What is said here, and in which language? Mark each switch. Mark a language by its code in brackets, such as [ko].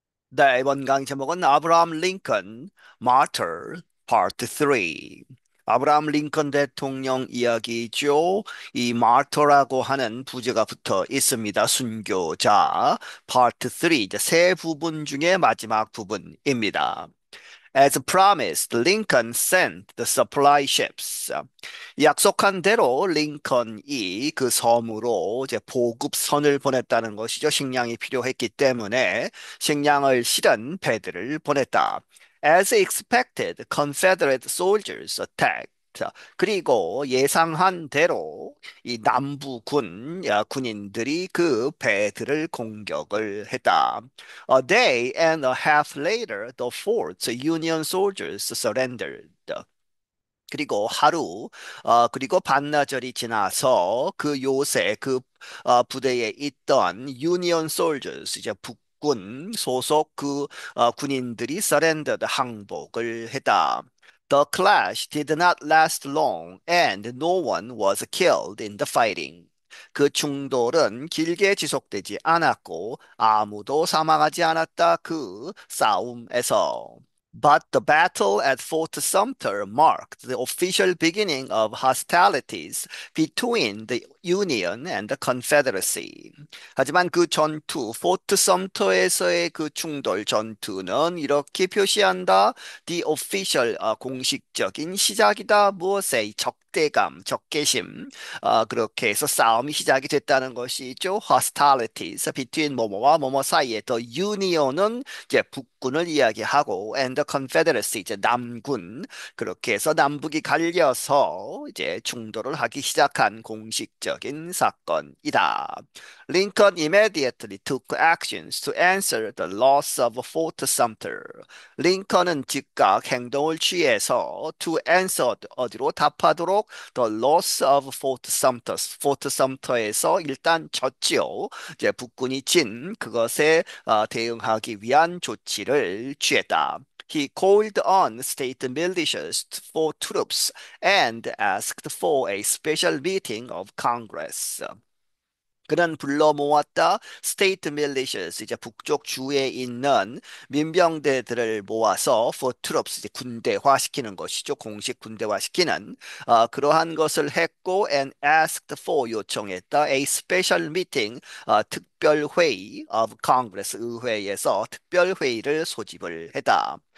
[ko] 네, 이번 강의 제목은 아브라함 링컨 Martyr Part 3. 아브라함 링컨 대통령 이야기죠. 이 마터라고 하는 부제가 붙어 있습니다. 순교자 Part 3, 이제 세 부분 중에 마지막 부분입니다. [en] As promised, Lincoln sent the supply ships. [ko] 약속한 대로 링컨이 그 섬으로 이제 보급선을 보냈다는 것이죠. 식량이 필요했기 때문에 식량을 실은 배들을 보냈다. [en] As expected, Confederate soldiers attacked. [ko] 그리고 예상한 대로 이 남부군 군인들이 그 배들을 공격을 했다. [en] A day and a half later, the fort's Union soldiers surrendered. [ko] 그리고 그리고 반나절이 지나서 그 요새 부대에 있던 유니온 솔저스, 이제 북군 소속 군인들이 surrendered, 항복을 했다. [en] The clash did not last long and no one was killed in the fighting. [ko] 그 충돌은 길게 지속되지 않았고 아무도 사망하지 않았다. 그 싸움에서. [en] But the battle at Fort Sumter marked the official beginning of hostilities between the Union and the Confederacy. [ko] 하지만 그 전투, 포트 섬터에서의 그 충돌 전투는 이렇게 표시한다. [en] The official, [ko] 공식적인 시작이다. 무엇의 적대감, 적개심. 그렇게 해서 싸움이 시작이 됐다는 것이죠. [en] Hostilities, between [ko] 뭐뭐와 뭐뭐 사이에. [en] The Union [ko] 은 이제 북군을 이야기하고 [en] and the Confederacy, [ko] 이제 남군. 그렇게 해서 남북이 갈려서 이제 충돌을 하기 시작한 공식적인 사건이다. [en] Lincoln immediately took actions to answer the loss of Fort Sumter. [ko] 링컨은 즉각 행동을 취해서 [en] to answer, [ko] 어디로 답하도록, [en] the loss of Fort Sumter, [ko] 포트 섬터에서 일단 졌지요. 이제 북군이 진 그것에 대응하기 위한 조치를 취했다. [en] He called on state militias for troops and asked for a special meeting of Congress. [ko] 그는 불러 모았다. 스테이트 밀리셔스, 이제 북쪽 주에 있는 민병대들을 모아서 [en] for troops, [ko] 이제 군대화시키는 것이죠. 공식 군대화시키는 그러한 것을 했고 [en] and asked for, [ko] 요청했다. [en] A special meeting, [ko] 특별 회의 [en] of Congress, [ko] 의회에서 특별 회의를 소집을 했다.